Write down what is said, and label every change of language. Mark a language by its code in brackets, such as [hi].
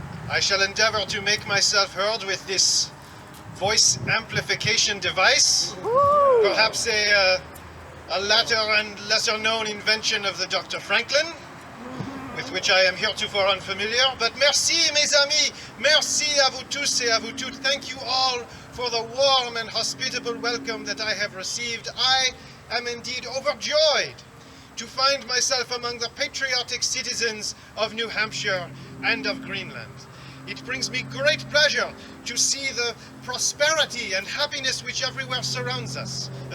[en] I shall endeavor to make myself heard with this voice amplification device. Perhaps a latter and lesser known invention of the Dr. Franklin, with which I am heretofore unfamiliar. [fr] But merci mes amis, merci à vous tous et à vous toutes. [en] Thank you all for the warm and hospitable welcome that I have received. I am indeed overjoyed to find myself among the patriotic citizens of New Hampshire and of Greenland. It brings me great pleasure to see the prosperity and happiness which everywhere surrounds us.